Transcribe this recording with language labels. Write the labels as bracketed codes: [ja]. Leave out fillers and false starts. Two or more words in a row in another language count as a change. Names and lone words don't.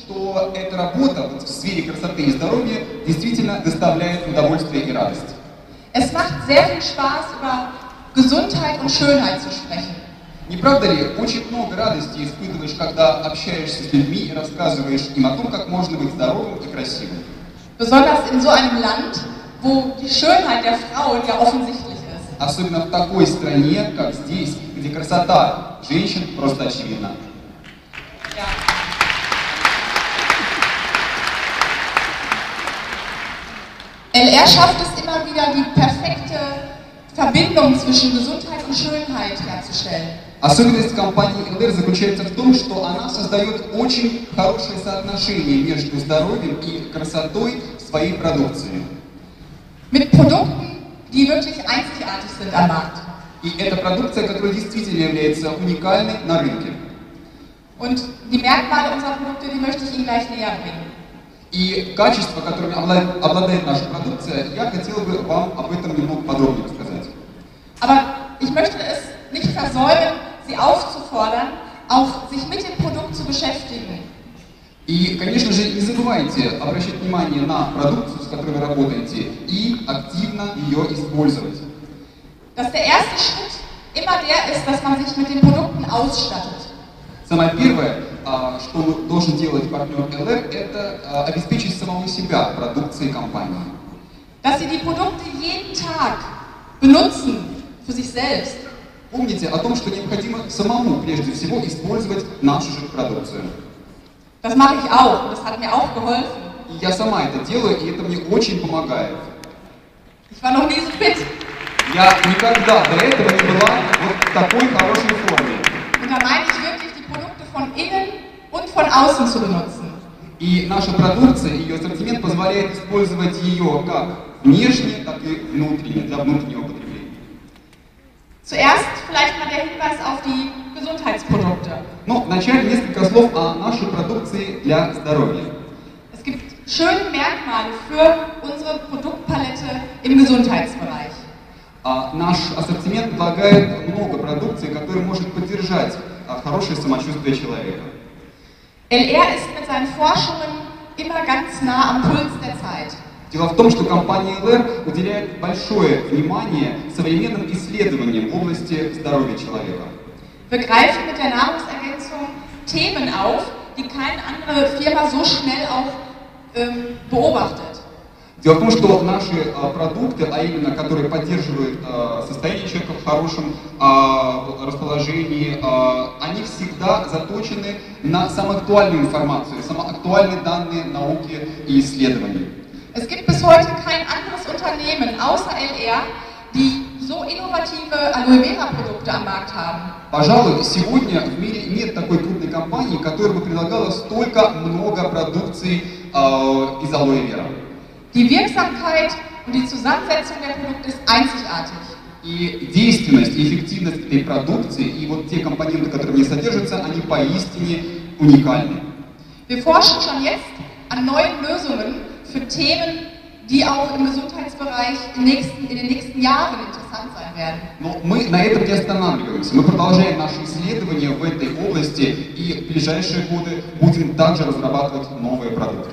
[ru] что эта работа вот в сфере красоты и здоровья действительно доставляет удовольствие и радость. [de] Es macht sehr viel Spaß, über Gesundheit und Schönheit zu sprechen. [ru] Не правда ли, очень много радости испытываешь, когда общаешься с людьми и рассказываешь им о том, как можно быть здоровым и красивым. [de] Besonders in so einem Land, wo die Schönheit der Frauen ja offensichtlich ist. [ru] Особенно в такой стране, как здесь, где красота женщин просто очевидна. [de] Ja. LR schafft es immer wieder, die perfekte Verbindung zwischen Gesundheit und Schönheit herzustellen. [ru] Особенность компании LR заключается в том, что она создает очень хорошее соотношение между здоровьем и красотой в своей продукции. [de] Mit Produkten, die wirklich einzigartig sind am Markt. [ru] И это продукция, которая действительно является уникальной на рынке. [de] Und die Merkmale unserer Produkte, die möchte ich Ihnen gleich näher bringen. [ru] И качества, которыми обладает наша продукция, я хотел бы вам об этом немного подробнее рассказать. [de] Aber ich möchte es nicht versäumen, Sie aufzufordern, auch sich mit dem Produkt zu beschäftigen. [ru] И, конечно же, не забывайте обращать внимание на продукцию, с которой вы работаете, и активно ее использовать. [de] Dass der erste Schritt immer der ist, dass man sich mit den Produkten ausstattet. [ru] Самое первое, что должен делать партнер LR, это обеспечить самого себя продукцией компании. [de] Dass Sie die Produkte jeden Tag benutzen für sich selbst. [ru] Помните о том, что необходимо самому, прежде всего, использовать нашу же продукцию. [de] Das mache ich auch, und das hat mir auch geholfen. [ru] И я сама это делаю, и это мне очень помогает. [de] Ich war noch nie so fit. [ru] Я никогда до этого не была вот в такой хорошей форме. [de] Und da meine ich wirklich, die Produkte von innen und von außen zu benutzen. [ru] И наша продукция, ее ассортимент позволяет использовать ее как внешне, так и внутренне, для внутреннего потребления. [de] Zuerst vielleicht mal der Hinweis auf die Gesundheitsprodukte. [ru] Ну, вначале несколько слов о нашей продукции для здоровья. [de] Es gibt schöne Merkmale für unsere Produktpalette im Gesundheitsbereich. [ru] Наш ассортимент предлагает много продукции, которая может поддержать хорошее самочувствие человека. [de] LR ist mit seinen Forschungen immer ganz nah am Puls der Zeit. [ru] Дело в том, что компания LR уделяет большое внимание современным исследованиям в области здоровья человека. [de] Wir greifen mit der Nahrungsergänzung Themen auf, die keine andere Firma so schnell auch beobachtet. [ru] Дело в том, что наши продукты, а именно которые поддерживают состояние человека в хорошем расположении, они всегда заточены на самую актуальную информацию, самые актуальные данные науки и исследований. [de] Es gibt bis heute kein anderes Unternehmen außer LR, die so innovative Aloe Vera Produkte am Markt haben. [ru] Пожалуй, сегодня в мире нет такой крупной компании, которая бы предлагала столько много продукции из алоэ вера. [de] Die Wirksamkeit und die Zusammensetzung der Produkte ist einzigartig. [ru] И действенность, и эффективность этой продукции, и вот те компоненты, которые в ней содержатся, они поистине уникальны. [de] Wir forschen schon jetzt an neuen Lösungen für Themen, die auch im Gesundheitsbereich in den nächsten Jahren interessant sein werden. [ru] Но мы на этом не останавливаемся. Мы продолжаем наши исследования в этой области и в ближайшие годы будем также разрабатывать новые продукты.